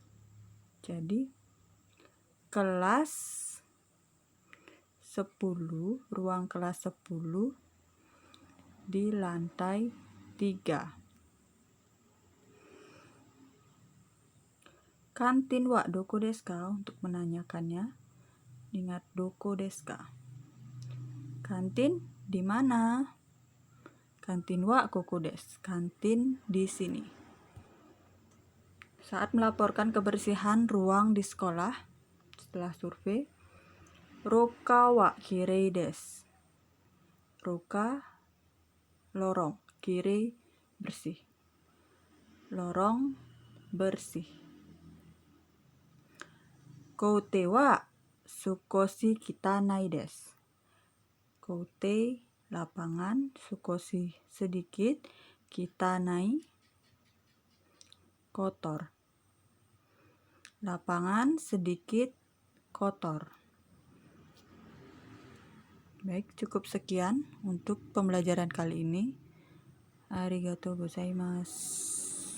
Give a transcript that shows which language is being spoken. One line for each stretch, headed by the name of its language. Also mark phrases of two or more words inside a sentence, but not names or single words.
Indonesian: Jadi kelas 10, ruang kelas 10 di lantai 3.
Japanese: カンティンはどこですか?
Indonesian: Untuk menanyakannya, ingat
Japanese: どこですか?
Indonesian: Kantin di mana?
Japanese: カンティンはここです.
Indonesian: Kantin di sini. Saat melaporkan kebersihan ruang di sekolah, setelah survei,
Japanese: 廊下はきれいです.
Indonesian: Roka, lorong, kirei, bersih. Lorong, bersih.
Japanese: 校庭は少し汚いです.
Indonesian: Koute, lapangan, sukoshi, sedikit, kitanai, kotor. Lapangan sedikit kotor. Baik, cukup sekian untuk pembelajaran kali ini.
Japanese: ありがとうございます.